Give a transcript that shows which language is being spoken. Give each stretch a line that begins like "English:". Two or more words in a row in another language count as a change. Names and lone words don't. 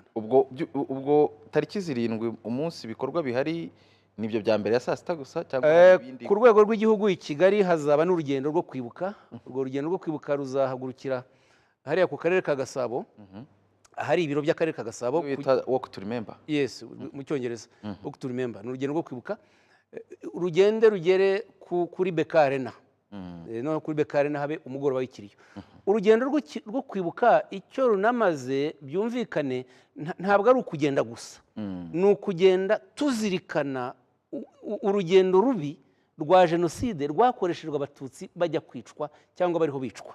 Kinyarwanda: Ubwo tariki 7 umunsi ibikorwa bihari nibyo bya mbere ya saa sita gusa cyangwa ibindi? Ku rwego rw'igihugu i Kigali hazaba n'urugendo rwo kwibuka. Urwo rugendo rwo kwibuka ruzahagurukira hariya ku karere ka Gasabo, hari ibiro by'akarere ka Gasabo bita
English: walk to remember.
Kinyarwanda: Yes, mu cyongereza
English: walk to remember.
Kinyarwanda: Ni urugendo rwo kwibuka, urugende rugere kuri Beka Arena. No kuri Beka Arena habe umugoroba w'ikiriyo. Urugendo rwo kwibuka icyo runamaze byumvikane ntabwo ari ukugenda gusa, ni ukugenda tuzirikana urugendo rubi rwa jenoside rwakoreshejwe abatutsi bajya kwicwa cyangwa bariho bicwa.